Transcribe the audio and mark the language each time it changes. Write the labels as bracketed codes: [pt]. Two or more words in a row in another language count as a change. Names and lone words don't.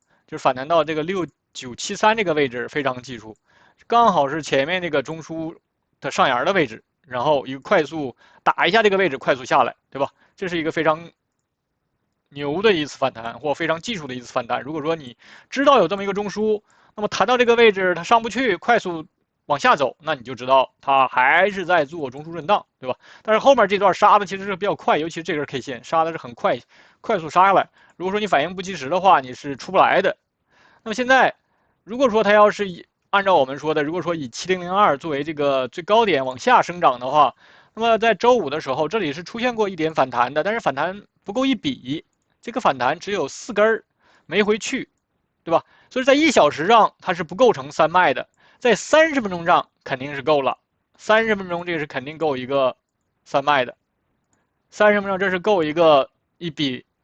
[zh] 就是反彈到這個6973這個位置非常技術，剛好是前面這個中樞的上沿的位置，然後一個快速打一下這個位置，快速下來，對吧？這是一個非常牛的一次反彈，或非常技術的一次反彈。如果說你知道有這麼一個中樞，那麼彈到這個位置它上不去，快速往下走，那你就知道它還是在做中樞震盪，對吧？但是後面這段殺的其實是比較快，尤其這根 K 線殺的是很快，快速杀下來。如果說你反應不及時的話，你是出不來的。那麼現在，如果說它要是按照我們說的，如果說以7002作為這個最高點往下生長的話，那麼在周五的時候，這裡是出現過一點反彈的，但是反彈不夠一筆，這個反彈只有4根沒回去，對吧？所以在1小時上它是不構成3脈的，在30分鐘上肯定是夠了，30分鐘這個是肯定夠一個3脈的，30分鐘這是夠一筆。